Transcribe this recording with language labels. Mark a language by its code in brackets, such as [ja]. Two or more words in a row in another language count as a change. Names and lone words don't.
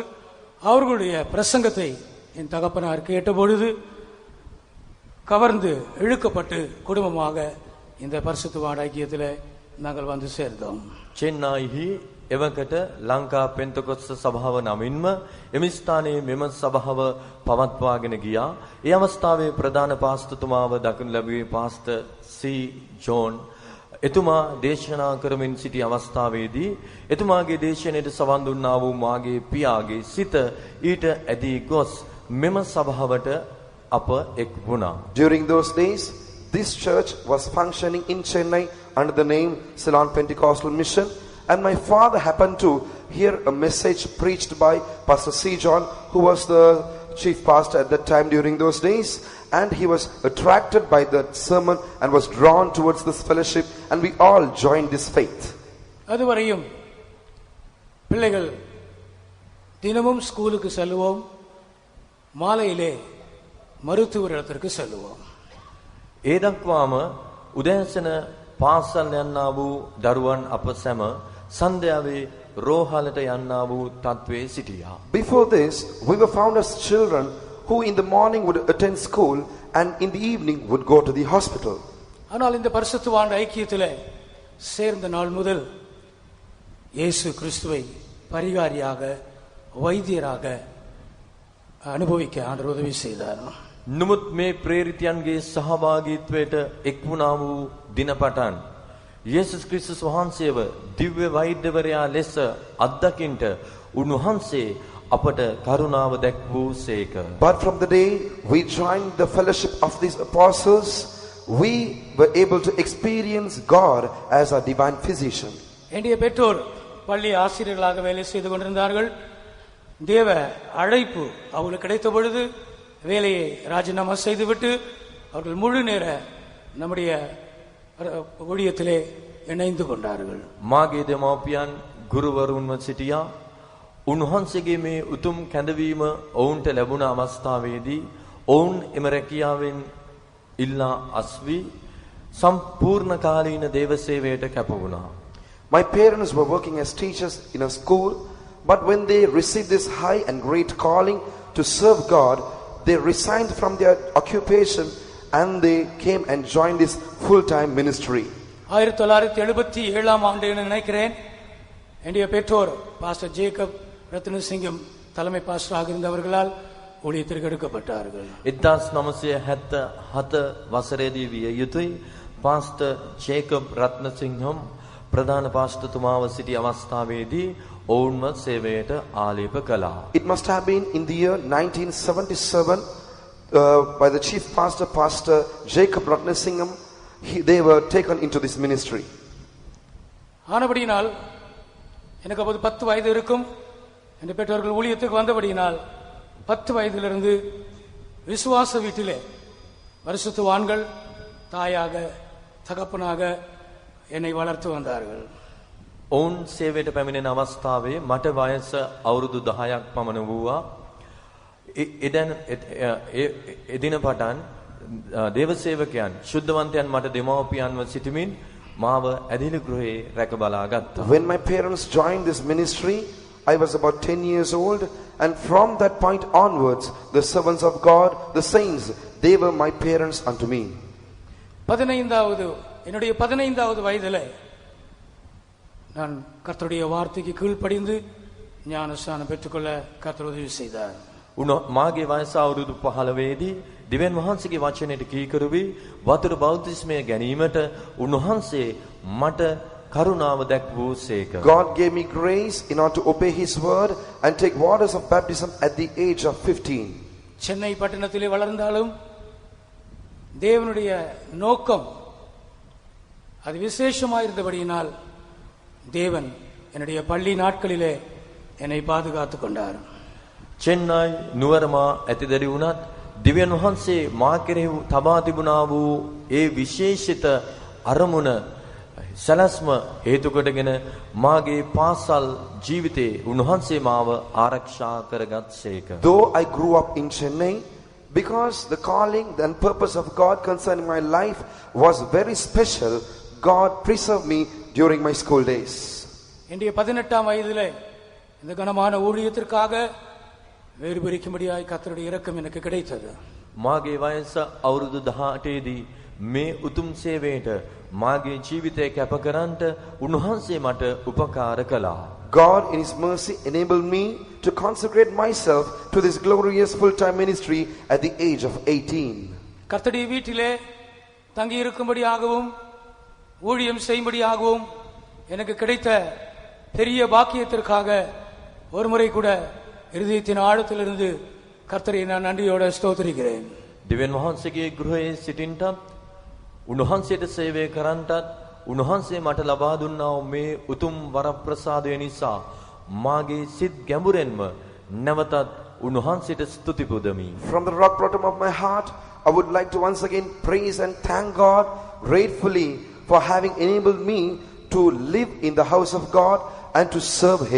[ta] அவர்களுடைய பிரசங்கத்தை என் தகப்பனார் கேட்டபொழுது கவர்ந்து இழுக்கப்பட்டு குடும்பமாக இந்த பரிசுத்தவான் ஐக்கியத்தில் நாங்கள் வந்து சேர்ந்தோம். [si] චෙන්නයිහි එවකට ලංකා පෙන්තකොස්ත සභාව නමින්ම එම ස්ථානයේ මෙම සභාව පවත්වාගෙන ගියා. ඒ අවස්ථාවේ ප්‍රධාන පාස්තතුමාව දක්වනු ලැබුවේ පාස්ටර් සී ජෝන්. එතුමා දේශනා කරමින් සිටි අවස්ථාවේදී එතුමාගේ දේශනාවට සවන් දුන්නා වූ මාගේ පියාගේ සිත ඊට ඇදී ගොස් මෙම සභාවට අප එක් වුණා. [en] During those days, this church was functioning in Chennai under the name Ceylon Pentecostal Mission, and my father happened to hear a message preached by Pastor C. John, who was the chief pastor at that time during those days, and he was attracted by that sermon and was drawn towards this fellowship, and we all joined this faith. [ta] அதுவரையும் பிள்ளைகள் தினமும் ஸ்கூலுக்கு செல்லுவோம், மாலையிலே மருத்துவர் இடத்திற்கு செல்லுவோம். [si] ඒ දක්වාම උදෑසන පාසල් යන්නා වූ දරුවන් අප සැම සන්ධ්‍යාවේ රෝහලට යන්නා වූ තත්වයේ සිටියා. [en] Before this, we were found as children who in the morning would attend school and in the evening would go to the hospital. [ta] ஆனால் இந்த பரிசுத்தவான் ஐக்கியத்திலே சேர்ந்த நாள் முதல் இயேசு கிறிஸ்துவை பரிகாரியாக வைத்தியராக அனுபவிக்க ஆண்டவர் உதவி செய்தார். [si] නමුත් මේ ප්‍රේරිතයන්ගේ සහභාගීත්වයට එක් වුණා වූ දින පටන් යේසුස් ක්‍රිස්තුස් වහන්සේව දිව්‍ය වෛද්‍යවරයා ලෙස අත්දකින්ට උන්වහන්සේ අපට කරුණාව දැක්වූසේක. [en] But from the day we joined the fellowship of these apostles, we were able to experience God as our divine physician. [ta] என்னுடைய பெற்றோர் பள்ளி ஆசிரியர்களாக வேலை செய்து கொண்டிருந்தார்கள். தேவ அழைப்பு அவர்களுக்கு கிடைத்த பொழுது வேலையை ராஜினாமா செய்துவிட்டு அவர்கள் முழு நேர நம்முடைய ஊழியத்திலே இணைந்து கொண்டார்கள். [si] මාගේ දෙමව්පියන් ගුරුවරුන්ව සිටියා. උන්වහන්සේගේ මේ උතුම් කැඳවීම ඔවුන්ට ලැබුණ අවස්ථාවේදී ඔවුන් එම රැකියාවෙන් ඉල්ලා අස්වි සම්පූර්ණ කාලීන දේව සේවයට කැප වුණා. [en] My parents were working as teachers in a school, but when they received this high and great calling to serve God, they resigned from their occupation and they came and joined this full-time ministry. [ta] 1977 ஆண்டு நினைக்கிறேன் என்னுடைய பெற்றோர் பாஸ்டர் ஜேக்கப் ரத்னசிங்கம் தலைமை பாஸ்டராக இருந்தவர்களால் ஊழியத்திற்கு எடுக்கப்பட்டார்கள். [si] 1977 වසරේදී විය යුතුයි පාස්ටර් ජේකබ් රත්නසිංහම් ප්‍රධාන පාස්ටර්තුමාව සිටි අවස්ථාවේදී ඔවුන්ව සේවයට ආලේප කළා. [en] It must have been in the year 1977 by the chief pastor, Pastor Jacob Ratnasingham. They were taken into this ministry. [ta] ஆனபடியினால் எனக்கு அப்போது 10 வயது இருக்கும். என் பெற்றோர்கள் ஊழியத்துக்கு வந்தபடியினால் 10 வயதிலிருந்து விசுவாச வீட்டிலே பரிசுத்தவான்கள் தாயாக தகப்பனாக என்னை வளர்த்து வந்தார்கள். [si] ඔවුන් සේවයට පැමිණෙන අවස්ථාවේ මට වයස අවුරුදු 10ක් පමණ වූවා. එදින පටන් දේව සේවකයන් ශුද්ධවන්තයන් මට දෙමව්පියන්ව සිටමින් මාව ඇදිලි ගෘහේ රැක බලා ගත්තා. [en] When my parents joined this ministry, I was about 10 years old, and from that point onwards, the servants of God, the saints, they were my parents unto me. [ta] என்னுடைய 15வது வயதிலே நான் கர்த்தருடைய வார்த்தைக்கு கீழ்ப்படிந்து ஞானஸ்நானம் பெற்றுக்கொள்ள கர்த்தர் உதவி செய்தார். [si] මාගේ වයස අවුරුදු 15 දී දිව්‍යන් වහන්සේගේ වචනයට කීකරු වී වතුර බෞතිස්මය ගැනීමට උන්වහන්සේ මට කරුණාව දැක්වූසේක. [en] God gave me grace in order to obey His word and take waters of baptism at the age of 15. [ta] சென்னை பட்டணத்திலே வளர்ந்தாலும் தேவனுடைய நோக்கம் அது விசேஷமாயிருந்தபடியினால் தேவன் என்னுடைய பள்ளி நாட்களிலே என்னை பாதுகாத்துக் கொண்டார். [si] චෙන්නයි නුවරමා ඇතිදරි වුණත් දිව්‍යන් වහන්සේ මා කෙරෙහි තබා තිබුණා වූ ඒ විශේෂිත අරමුණ සලස්ම හේතු කොටගෙන මාගේ පාසල් ජීවිතේ උන්වහන්සේ මාව ආරක්ෂා කරගත්සේක. [en] Though I grew up in Chennai, because the calling and purpose of God concerning my life was very special, God preserved me during my school days. [ta] என்னுடைய 18ஆம் வயதிலே இந்த கனமான ஊழியத்திற்காக வேறு பிரிக்கும்படியாய் கர்த்தருடைய இரக்கம் எனக்கு கிடைத்தது. [si] මාගේ වයස අවුරුදු 18 දී මේ උතුම් සේවයට මාගේ ජීවිතය කැප කරන්නට උන්වහන්සේ මට උපකාර කළා. [en] God in His mercy enabled me to consecrate myself to this glorious full-time ministry at the age of 18. [ta] கர்த்தருடைய வீட்டிலே தங்கி இருக்கும்படியாகவும் ஊழியம் செய்யும்படியாகவும் எனக்கு கிடைத்த பெரிய பாக்கியத்திற்காக ஒருமுறை கூட இருதயத்தின் ஆழத்திலிருந்து கர்த்தரை நான் நன்றியோடு ஸ்தோத்திரிக்கிறேன். [si] දිව්‍යන් වහන්සේගේ ගෘහයේ සිටින්නත් උන්වහන්සේට සේවය කරන්නටත් උන්වහන්සේ මට ලබා දුන්නා වූ මේ උතුම් වරප්‍රසාදය නිසා මාගේ සිත් ගැඹුරෙන්ම නැවතත් උන්වහන්සේට ස්තුති පුදමි. [en] From the rock bottom of my heart, I would like to once again praise and thank God gratefully for having enabled me to live in the house of God and to serve Him.